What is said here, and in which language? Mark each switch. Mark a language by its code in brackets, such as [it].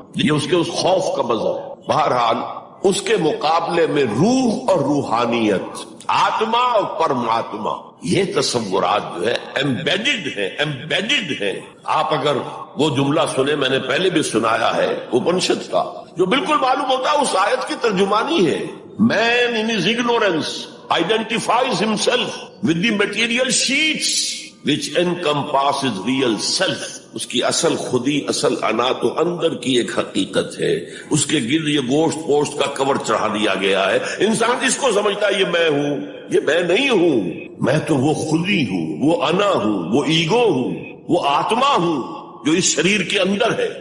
[ur] یہ اس کے اس خوف کا مذہب ہے. بہرحال اس کے مقابلے میں روح اور روحانیت، آتما اور پرماتما، یہ تصورات جو ہے ایمبیڈڈ ہیں. آپ اگر وہ جملہ سنیں، میں نے پہلے بھی سنایا ہے اپنشد کا، جو بالکل معلوم ہوتا ہے اس آیت کی ترجمانی ہے. [en] Man in his ignorance identifies himself with the material sheets which encompasses real self. [ur] اس کی اصل خودی، اصل انا تو اندر کی ایک حقیقت ہے. اس کے گرد یہ گوشت پوشت کا کور چڑھا دیا گیا ہے. انسان اس کو سمجھتا ہے یہ میں ہوں، یہ میں نہیں ہوں. میں تو وہ خودی ہوں، وہ انا ہوں، وہ ایگو ہوں، وہ آتما ہوں جو اس شریر کے اندر ہے.